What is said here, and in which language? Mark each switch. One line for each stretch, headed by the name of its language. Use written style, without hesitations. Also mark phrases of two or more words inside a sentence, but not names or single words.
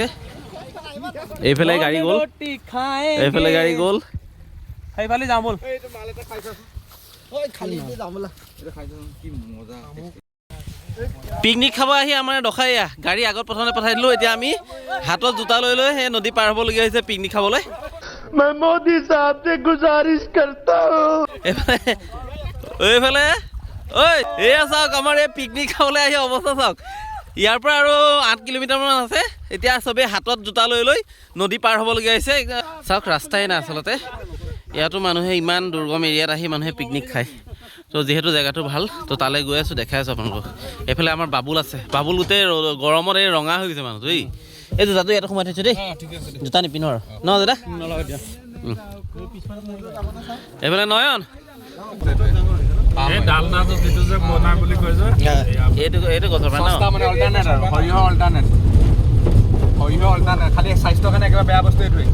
Assamese: এইফালে গাড়ী গ'ল, সেইফালে যাওঁ ব'ল। পিকনিক খাব আহি আমাৰ দখাই গাড়ী আগত প্ৰথমে পঠাই দিলোঁ। এতিয়া আমি হাতত জোতা লৈ সেই নদী পাৰ হ'বলগীয়া হৈছে পিকনিক খাবলৈ।
Hindi: मैं मोदी साहब से गुजारिश करता हूँ।
Assamese: এইফালে ঐ এয়া চাওক আমাৰ এই পিকনিক খাবলৈ আহি অৱস্থা চাওক। ইয়াৰ পৰা আৰু 8 কিলোমিটাৰমান আছে এতিয়া চবেই হাতত জোতা লৈ লৈ নদী পাৰ হ'বলগীয়া হৈছে চাওক ৰাস্তাই নাই আচলতে ইয়াতো মানুহে ইমান দুৰ্গম এৰিয়াত আহি মানুহে পিকনিক খায় তো যিহেতু জেগাটো ভাল তো তালৈ গৈ আছোঁ দেখাই আছোঁ আপোনালোকক এইফালে আমাৰ বাবুল আছে বাবুল গোটেই গৰমত এই ৰঙা হৈ গৈছে মানুহটো এই জোতাটো ইয়াতে সোমাই থৈছোঁ দেই জোতা নিপিন্ধো আৰু ন দাদা এইফালে নয়ন এইটো গছৰ পৰা খালি স্বাস্থ্যৰ কাৰণে একেবাৰে বেয়া বস্তু এইটোৱে